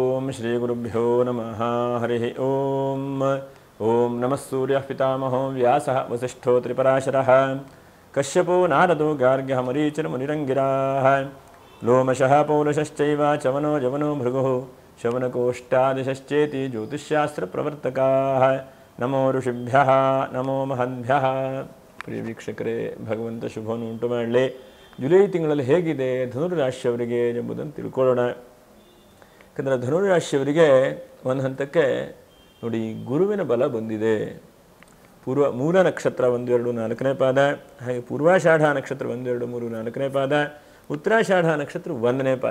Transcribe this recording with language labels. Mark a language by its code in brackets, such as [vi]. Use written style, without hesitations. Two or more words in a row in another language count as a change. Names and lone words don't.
[sa] श्रीगुरुभ्यो नमः हरिः ओम ओम नमः सूर्यः पितामहो व्यासः वसिष्ठो त्रिपराशरः कश्यपो नारदो गार्ग्यः मरीचिर्मुनिरङ्गिराः लोमशः पौलशश्चैव चवनो जवनो भृगुः शवनकोष्ठादिशश्चेति ज्योतिष्शास्त्रप्रवर्तकाः नमो ಋಷಿಭ್ಯಃ ನಮೋ ಮಹದ್ಭ್ಯಃ. [kn] ಪ್ರಿಯ ವೀಕ್ಷಕರೇ, ಭಗವಂತ ಶುಭವನ್ನು ಉಂಟು ಮಾಡಲಿ. ಜುಲೈ ತಿಂಗಳಲ್ಲಿ ಹೇಗಿದೆ ಧನುರಾಶಿಯವರಿಗೆ ಎಂಬುದನ್ನು ತಿಳ್ಕೊಳ್ಳೋಣ. ಯಾಕಂದರೆ ಧನುರಾಶಿಯವರಿಗೆ ಒಂದು ಹಂತಕ್ಕೆ ನೋಡಿ ಗುರುವಿನ ಬಲ ಬಂದಿದೆ. ಮೂಲ ನಕ್ಷತ್ರ 1, 2, 4ನೇ ಪಾದ, ಹಾಗೆ ಪೂರ್ವಾಷಾಢ ನಕ್ಷತ್ರ 1, 2, 3, 4ನೇ ಪಾದ, ಉತ್ತರಾಷಾಢ ನಕ್ಷತ್ರ 1ನೇ ಪಾದ.